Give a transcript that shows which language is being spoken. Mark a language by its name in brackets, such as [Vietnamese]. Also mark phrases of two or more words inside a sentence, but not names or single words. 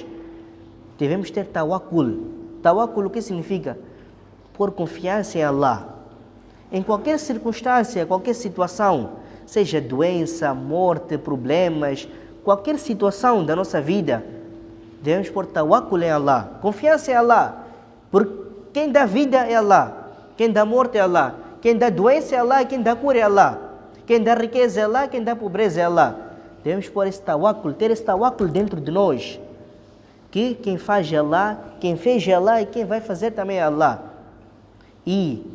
[Portuguese] Devemos ter tawakkul. Tawakkul o que significa? Pôr confiança em Allah. Em qualquer circunstância, qualquer situação, seja doença, morte, problemas, qualquer situação da nossa vida, devemos pôr tawakkul em Allah. Confiança em Allah. Porque quem dá vida é Allah. Quem dá morte é Allah. Quem dá doença é Allah. Quem dá cura é Allah. Quem dá riqueza é Allah, quem dá pobreza é Allah. Devemos pôr esse tawakkul, ter esse tawakkul dentro de nós. Que quem faz é Allah, quem fez é Allah e quem vai fazer também é Allah.